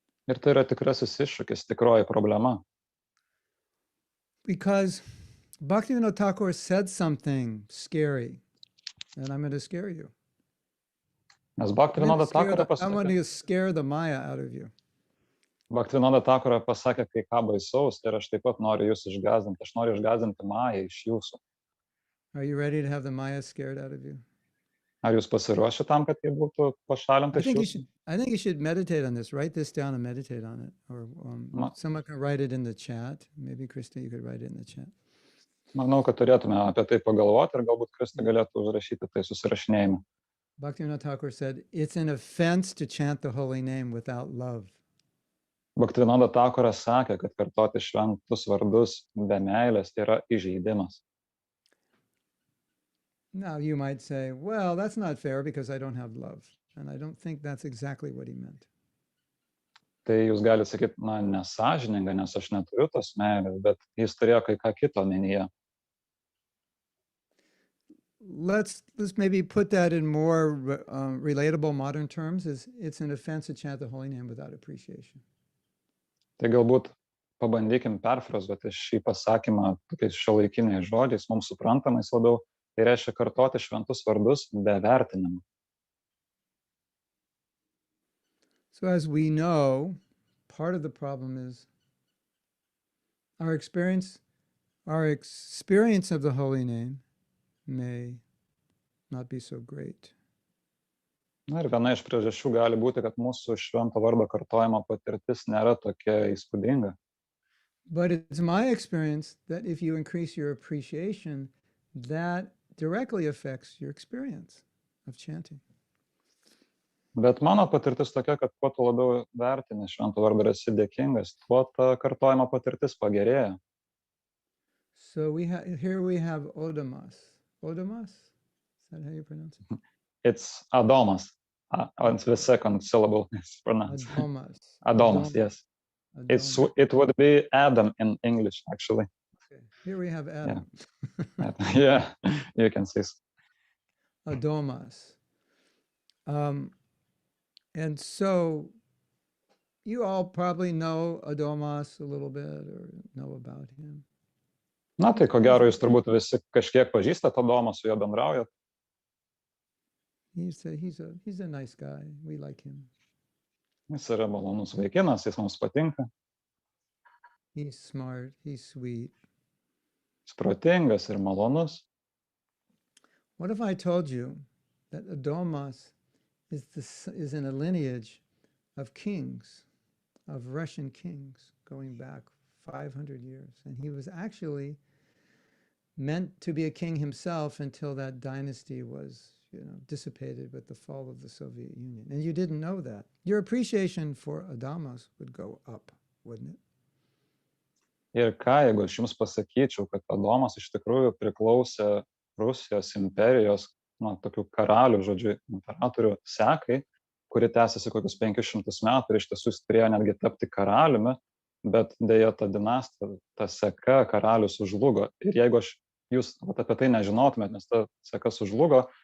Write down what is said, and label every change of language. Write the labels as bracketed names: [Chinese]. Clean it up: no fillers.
[Lithuanian] Ir tai yra tikrasis iššūkis, tikroji problema. [English] Because Bhaktivinoda Thakur said something scary, and I'm going to scare you. [Lithuanian] Nes Bhaktivinoda Thakur [English] I want to scare the Maya out of you. [Lithuanian] Bhaktivinoda Thakur pasakė kai ką baisaus ir aš taip pat noriu jūs išgąsdinti. Aš noriu išgąsdinti Mają iš jūsų. [English] Are you ready to have the Maya scared out of you? [Lithuanian] Ar jūs pasiruošę tam, kad jie būtų pašalinti iš jūsų? [English] I think you should meditate on this. Write this down and meditate on it. Or someone can write it in the chat. Maybe Krista, you could write it in the chat. [Lithuanian] Manau, kad turėtume apie tai pagalvoti ir galbūt Krista galėtų užrašyti tai susirašinėjime. [English] Bhaktivinoda Thakur said, it's an offense to chant the holy name without love. [Lithuanian] Bhaktivinoda Thakuras sakė, kad kartoti šventus vardus be meilės yra įžeidimas. [English] Now you might say, well, that's not fair because I don't have love. And I don't think that's exactly what he meant. [Lithuanian] Tai jūs galite sakyti, nesąžininga, nes aš neturiu tos meilės, bet jis turėjo kai ką kito omenyje. [English] Let's maybe put that in more relatable modern terms. It's an offense to chant the holy name without appreciation. [Lithuanian] Tai galbūt pabandykim perfrazuoti šį pasakymą tokiais šiuolaikiniais žodžiais, mums suprantamais labiau. Tai reiškia kartoti šventus vardus be vertinimo. [English] So as we know, part of the problem is our experience of the holy name may not be so great. [Lithuanian] Na ir viena iš priežasčių gali būti, kad mūsų švento vardo kartojimo patirtis nėra tokia įspūdinga. [English] But it's my experience that if you increase your appreciation, that directly affects your experience of chanting. [Lithuanian] Bet mano patirtis tokia, kad kuo tu labiau vertini švento vardą ir esi dėkingas, tuo ta kartojimo patirtis pagerėja. [English] So here we have Odamas. Odamas? Is that how you pronounce it? It's Adomas. It's the second syllable is pronounced. Adomas, yes. Adomas. It would be Adam in English, actually. Okay. Here we have Adam. Yeah, you can see. Adomas. And so you all probably know Adomas a little bit or know about him. [Lithuanian] Na, tai ko gero, jūs turbūt visi kažkiek pažįstate Adomą, su juo bendraujat. [English] He's a nice guy. We like him. [Lithuanian] Jis yra malonus vaikinas, jis mums patinka. [English] He's smart, he's sweet. [Lithuanian] Jis protingas ir malonus. [English] What if I told you that Adomas is in a lineage of kings, of Russian kings, going back 500 years. And he was actually meant to be a king himself until that dynasty was, dissipated with the fall of the Soviet Union. And you didn't know that. Your appreciation for Adomas would go up, wouldn't it? [Lithuanian] Ir ką, jeigu aš jums pasakyčiau, kad Adomas iš tikrųjų priklausė Rusijos imperijos, tokių karalių, žodžiu, imperatorių sekai, kuri tęsiasi kokius 500 metų ir iš tiesų jis turėjo netgi tapti karaliumi, bet dėja ta dinastija, ta seka karalius sužlugo. Ir jeigu jūs apie tai nežinotumėt, nes ta seka sužlugo,